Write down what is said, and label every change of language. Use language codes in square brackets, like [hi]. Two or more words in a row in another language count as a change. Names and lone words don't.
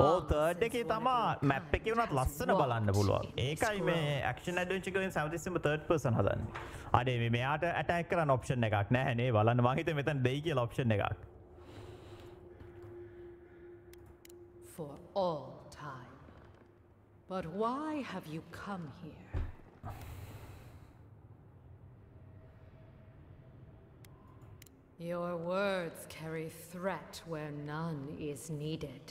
[si] Oh, third එකේ තමා map එකේ උනත් ලස්සන බලන්න පුළුවන්. ඒකයි මේ [en] action adventure games [si] හැමතිස්සෙම third person හදන්නේ. අනේ මේ මෙයාට attack කරන්න option එකක් නැහැ නේ. බලන්න මං හිතුවේ මෙතන දෙයි කියලා option එකක්. [en] For all time. But why have you come here? Your words carry threat where none is needed.